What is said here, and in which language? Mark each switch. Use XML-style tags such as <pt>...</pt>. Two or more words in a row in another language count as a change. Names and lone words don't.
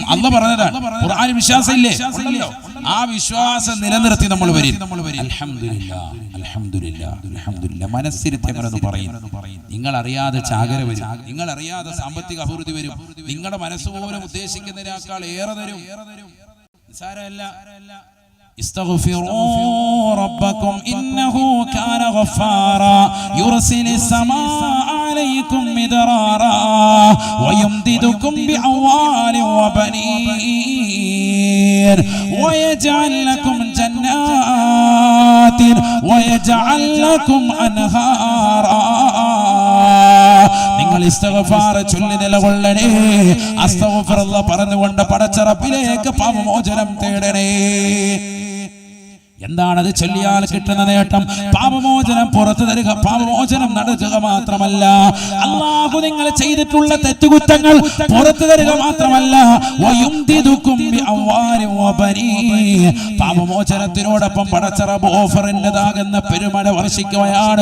<ml>അല്ലാഹു പറഞ്ഞതാണ്. ഖുർആനിൽ വിശ്വാസം ഇല്ലേ? ആ വിശ്വാസം നിലനിർത്തി നമ്മൾ വരും. അൽഹംദുലില്ലാ. മനസ്സിരുത്തി അങ്ങനെ പറയും. നിങ്ങൾ അറിയാതെ ചാകര വരും, നിങ്ങൾ അറിയാതെ സാമ്പത്തിക അഭിവൃദ്ധി വരും, നിങ്ങളുടെ മനസ്സുപോലും ഉദ്ദേശിക്കുന്നതിനേക്കാൾ ഏറെ തരും. നിസ്സാരമല്ല.</ml> <ar>استغفروا ربكم إنه كان غفارا يرسل السماء عليكم مدرارا ويمددكم بأموال وبنين ويجعل لكم جنات ويجعل لكم أنهارا.</ar> <ml>നിങ്ങൾ ഇസ്തിഗ്ഫാർ ചൊല്ലി നിലകൊള്ളണേ. അസ്തഗ്ഫിറുല്ലാഹ് പറഞ്ഞുകൊണ്ട് പടച്ച റബ്ബിലേക്ക് പാപമോചനം തേടണേ. എന്താണത് ചൊല്ലിയാൽ കിട്ടുന്ന നേട്ടം? പാപമോചനം പുറത്തു തരിക, പാപമോചനം നടത്തുക മാത്രമല്ല, അല്ലാഹു നിങ്ങൾ ചെയ്തിട്ടുള്ള തെറ്റുകുറ്റങ്ങൾ പുറത്തു തരിക മാത്രമല്ല, പാപമോചനത്തിനോടൊപ്പം പടച്ച റബ്ബ് ഓഫറിൻ്റെതാകുന്ന പെരുമഴ വർഷിക്കുകയാണ്.</ml>